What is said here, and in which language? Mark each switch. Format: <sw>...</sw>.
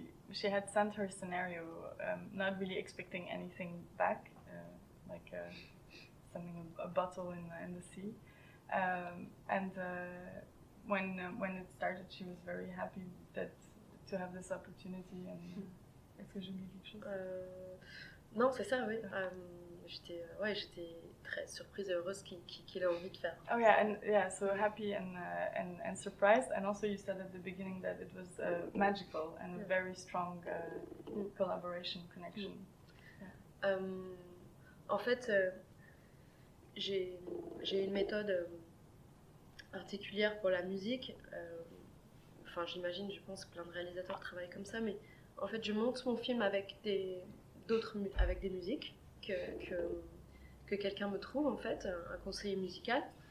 <en>She had sent her scenario, not really expecting anything back, like something, a bottle in the sea. And when it started, she was very happy to have this opportunity.</en> <fr>And est-ce que j'ai oublié quelque chose? Non, c'est ça, oui. J'étais très surprise et heureuse qu'il ait envie de faire.</fr> <en>Oh yeah, so happy and surprised. And also you said at the beginning that it was magical and a very strong collaboration connection. Yeah.</en> <fr>En fait, j'ai une méthode particulière pour la musique. Enfin, j'imagine, je pense que plein de réalisateurs travaillent comme ça, mais en fait, je monte mon film avec des musiques que quelqu'un me trouve, en fait, un conseiller musical.</fr>